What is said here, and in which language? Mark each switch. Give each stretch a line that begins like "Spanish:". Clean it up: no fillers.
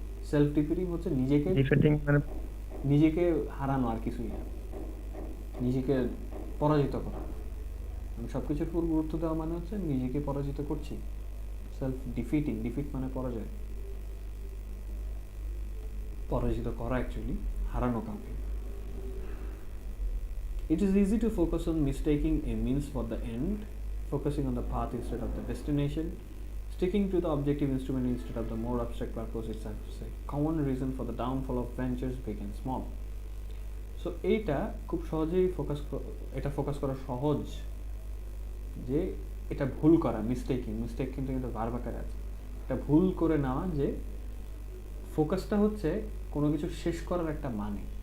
Bangla: Self defeating হচ্ছে নিজেকে নিজেকে হারানো, আর কিছুই না, নিজেকে পরাজিত করা। আমি সবকিছুর উপর গুরুত্ব দেওয়া মানে হচ্ছে নিজেকে পরাজিত করছি। সেলফ ডিফিটিং, ডিফিট মানে পরাজয়, পরাজিত করা, অ্যাকচুয়ালি হারানো কাউকে।
English: It is easy to focus on mistaking a means for the end, focusing on the path instead of the destination, sticking to the objective instrument instead of the more abstract purpose is a common reason for the downfall of ventures big and small.
Bangla: So এইটা খুব সহজেই focus করা সহজ, যে এটা ভুল করা, মিস্টেকিং কিন্তু ভার্ব আকারে আছে, এটা ভুল করে নেওয়া, যে ফোকাসটা হচ্ছে কোনো কিছু শেষ করার একটা মানে।